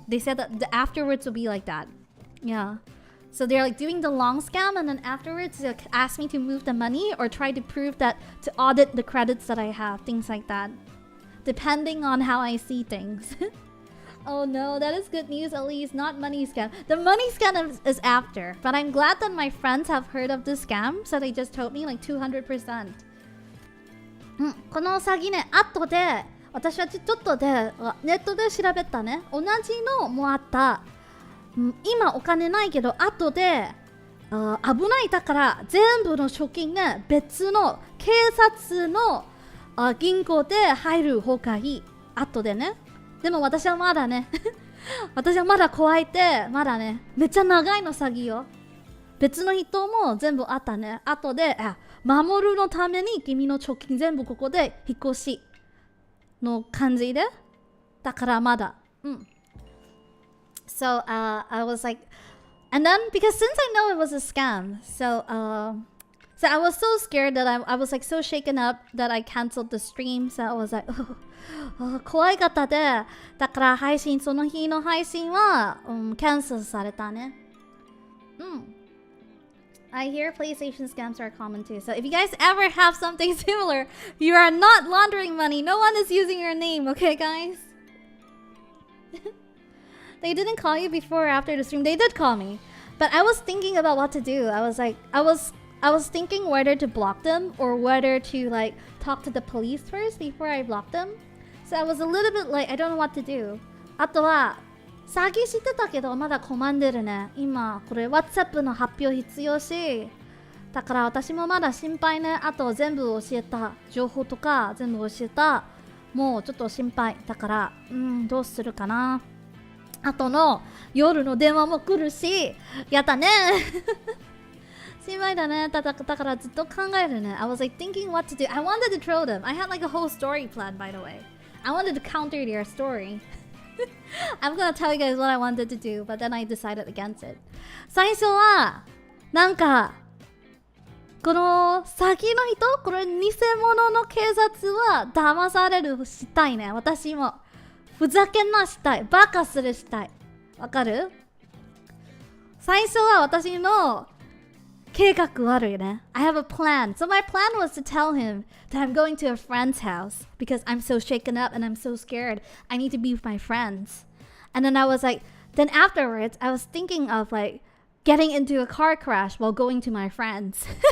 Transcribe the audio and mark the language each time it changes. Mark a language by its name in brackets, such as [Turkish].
[English] They said that the afterwards will be like that. Yeah. So they're like doing the long scam, and then afterwards they'll ask me to move the money or try to prove that to audit the credits that I have, things like that, depending on how I see things. Oh no, that is good news, at least. Not money scam. The money scam is after. But I'm glad that my friends have heard of this scam. So they just told me like 200%。 [Japanese] この詐欺ね、後で、私はちょっとで、ネットで調べたね。同じのもあった。今お金ないけど、後で、危ないだから全部の貯金ね、別の警察の銀行で入る方がいい。後でね。でも私はまだね私はまだ怖いってまだねめっちゃ長いの詐欺よ。別の人も全部あったね。後で守るのために君の貯金全部ここで引っ越しの感じでだからまだ [English] So I was like and then because since I know it was a scam so I was so scared that I was like so shaken up that I canceled the stream. So I was like, [Japanese] 怖い方で、だから配信、その日の配信は、キャンセルされたね。 [English] I hear PlayStation scams are common too. So if you guys ever have something similar, you are not laundering money. No one is using your name, okay, guys? They didn't call you before or after the stream. They did call me. But I was thinking about what to do. I was like, I was thinking whether to block them or whether to like talk to the police first before I block them. So I was a little bit like, I don't know what to do. [Japanese] あとは、詐欺してたけどまだ困んでるね。今、これ WhatsApp の発表必要し、だから私もまだ心配ね。あと全部教えた。情報とか全部教えた。もうちょっと心配。だから、どうするかな。あとの夜の電話も来るし、やったね。心配だね。だからずっと考えるね。 [English] I was like thinking what to do. I wanted to troll them. I had like a whole story plan, by the way. I wanted to counter their story. I'm gonna tell you guys what I wanted to do, but then I decided against it. [Japanese] 最初は、なんか、この詐欺の人、これ偽物の警察は騙されるしたいね。私も。ふざけんなしたい。バカするしたい。わかる？最初は私の計画悪いね。 [English] I have a plan. So my plan was to tell him that I'm going to a friend's house because I'm so shaken up and I'm so scared. I need to be with my friends. And then I was like, then afterwards, I was thinking of like getting into a car crash while going to my friends.